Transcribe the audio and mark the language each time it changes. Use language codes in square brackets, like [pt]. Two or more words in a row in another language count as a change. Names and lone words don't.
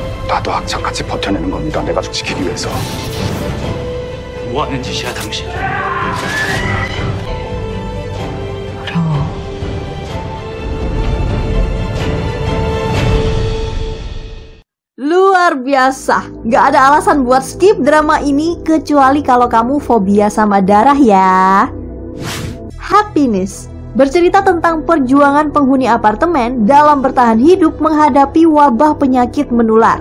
[ko] 나도 악착같이 버텨내는 겁니다. 내 가족 지키기 위해서. 뭐 하는 짓이야, 당신? 어려워. [id] Luar biasa, gak ada alasan buat skip drama ini kecuali kalau kamu fobia sama darah ya. Happiness bercerita tentang perjuangan penghuni apartemen dalam bertahan hidup menghadapi wabah penyakit menular.